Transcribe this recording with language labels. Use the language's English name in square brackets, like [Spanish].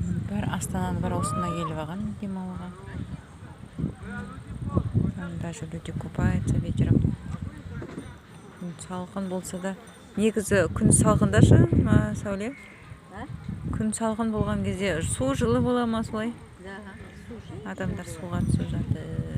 [Kazakh] Бар Астананы бар осында келіп алған демалуға. [Russian] Даже люди купаются вечером. [Kazakh] Салқын болса да, негізі күн салқындашы, Сауле? Күн салқын болған кезде су жылы бола ма солай? Да, су жылы. Адамдар суға түсіп жатыр.